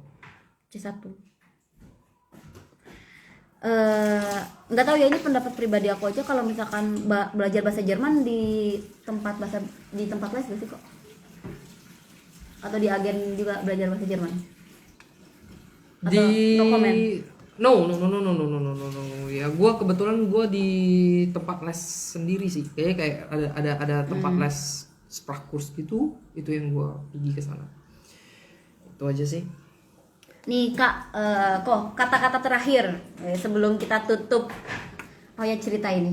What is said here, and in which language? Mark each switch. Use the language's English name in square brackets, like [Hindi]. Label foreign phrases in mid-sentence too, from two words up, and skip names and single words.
[Indonesian] Nggak tahu ya, ini pendapat pribadi aku aja. Kalau misalkan belajar bahasa Jerman di tempat les gak sih kok? Atau di agen juga belajar bahasa Jerman? Atau [English] no comment? [Indonesian] No. Ya kebetulan gua di tempat les sendiri sih. Kayak ada tempat les Sprachkurs gitu, itu yang gua pergi ke sana. Itu aja sih. Nih Kak, kok kata-kata terakhir sebelum kita tutup cerita ini.